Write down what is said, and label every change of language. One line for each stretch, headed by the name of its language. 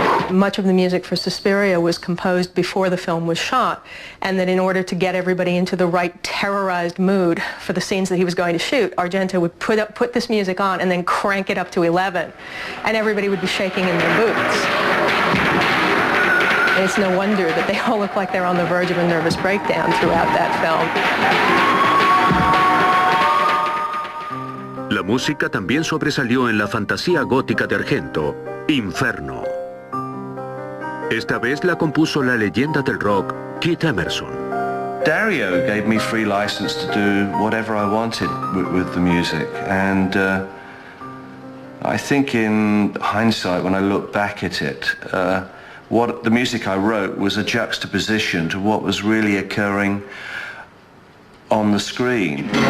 English: Much of the music for Suspiria was composed before the film was shot, and that in order to get everybody into the right terrorized mood for the scenes that he was going to shoot, Argento would put this music on and then crank it up to 11, and everybody would be shaking in their boots. And it's no wonder that they all look like they're on the verge of a nervous breakdown throughout that film.
Spanish: La música también sobresalió en la fantasía gótica de Argento, Inferno. Esta vez la compuso la leyenda del rock, Keith Emerson.
English: Dario gave me free license to do whatever I wanted with the music, and I think in hindsight, when I look back at it, what the music I wrote was a juxtaposition to what was really occurring on the screen.